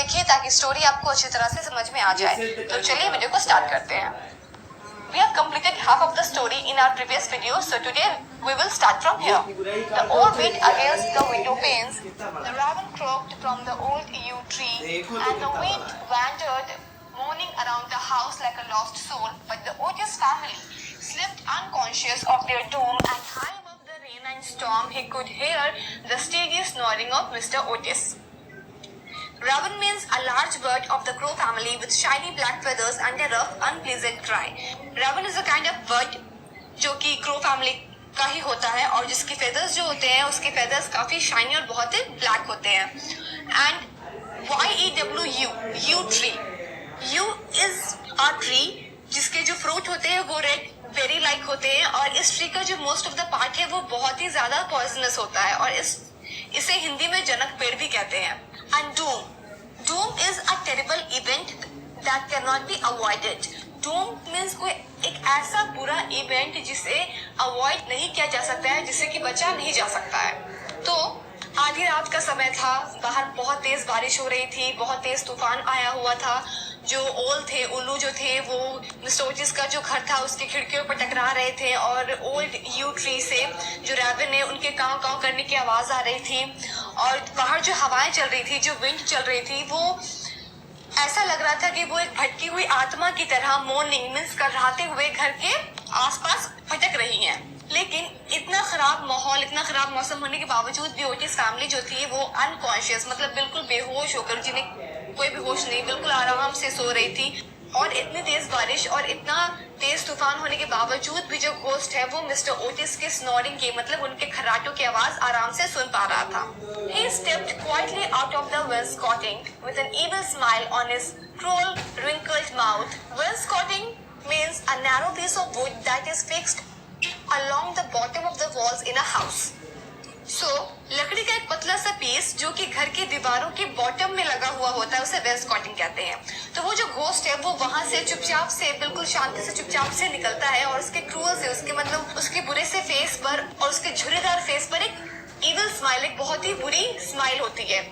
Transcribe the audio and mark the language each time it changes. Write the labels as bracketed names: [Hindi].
[Hindi] ताकि स्टोरी आपको अच्छी तरह से समझ में आ जाए। तो चलिए वीडियो को स्टार्ट करते हैं। [English] We have completed half of the story in our previous video, so today we will start from here. The owl beat against the window panes, the raven croaked from the old yew tree, and the wind wandered moaning around the house like a lost soul. But the Otis family slept unconscious of their doom, and high above the rain and storm he could hear the steady snoring of Mr. Otis. Raven means a large bird of the crow family with shiny black feathers and a rough, unpleasant cry. Raven is a kind of bird [Hindi] जो कि [English] crow family [Hindi] का ही होता है और जिसके feathers जो होते हैं उसके feathers काफी shiny और बहुत ही black होते हैं. [English] And Y-E-W-U, yew tree. Yew is a tree [Hindi] जिसके जो fruit होते हैं वो [English] red berry like [Hindi] होते हैं और इस tree का जो [English] most of the part [Hindi] है वो बहुत ही ज्यादा poisonous होता है और इसे हिंदी में जनक पेड़ भी कहते हैं. [English] And doom is a terrible event that cannot be avoided. Doom means [Hindi] कोई एक ऐसा बुरा इवेंट जिसे अवॉइड नहीं किया जा सकता है, जिससे कि बचा नहीं जा सकता है. तो आधी रात का समय था, बाहर बहुत तेज बारिश हो रही थी, बहुत तेज तूफान आया हुआ था. जो ओल थे, उल्लू जो थे, वो मिस्टर ओटिस का जो घर था उसकी खिड़कियों पर टकरा रहे थे और ओल्ड यू ट्री से जो रैवन है उनके काव काव करने की आवाज आ रही थी और बाहर जो हवाएं चल रही थी, जो विंड चल रही थी, वो ऐसा लग रहा था कि वो एक भटकी हुई आत्मा की तरह मॉर्निंग मीन्स कराहते हुए घर के आसपास भटक रही हैं. लेकिन इतना खराब माहौल, इतना खराब मौसम होने के बावजूद भी ओटिस फैमिली जो थी वो अनकॉन्शियस मतलब बिल्कुल बेहोश होकर, जिन्हें कोई भी होश नहीं, बिल्कुल आराम से सो रही थी. और इतनी तेज बारिश और इतना तेज तूफान होने के बावजूद भी जो घोस्ट है वो मिस्टर ओटिस के स्नोरिंग की मतलब उनके खर्राटों की आवाज आराम से सुन पा रहा था. [English] He stepped quietly out of the wainscoting with an evil smile on his cruel, wrinkled mouth. Wainscoting means a narrow piece of wood that is fixed along the bottom of the walls in a house. [Hindi] So, लकड़ी का एक पतला सा piece जो कि घर की दीवारों के बॉटम में लगा हुआ होता है उसे वेस्कॉटिंग कहते हैं. तो वो जो घोस्ट है वो वहां से चुपचाप से, बिल्कुल शांति से चुपचाप से निकलता है और उसके क्रूअल से, उसके मतलब उसके बुरे से फेस पर और उसके झुर्रीदार फेस पर एक [English] evil smile, [Hindi] एक बहुत ही बुरी स्माइल होती है.